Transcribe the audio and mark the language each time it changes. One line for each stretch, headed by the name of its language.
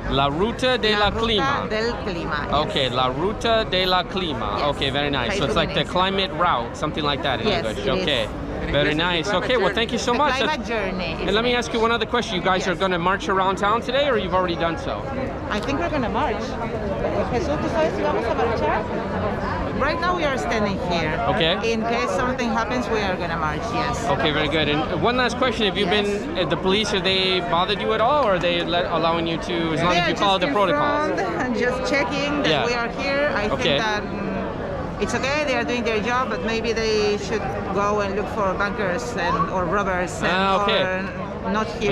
Spanish: La Ruta de la Clima. Del Clima.
English: Yes. Okay, La Ruta de la Clima. Yes. Okay, very nice. So it's like the climate route, something like that in English. Okay. Very nice. Okay, well, thank you so much. Climate journey. And let me ask you one other question. You guys are going to march around town today, or you've already done so? I think we're going to march.
Spanish: Jesús, ¿tú sabes si vamos a marchar?
English: Right now we are standing here. Okay. In case something happens, we are going to march, yes. Okay, very good. And one last question. Have you been at the police, have they bothered you at all, or are they allowing you to, as long as you follow the protocols? Just checking that we are here. I think that it's okay, they are doing their job, but maybe they should go and look for bunkers or robbers or not here.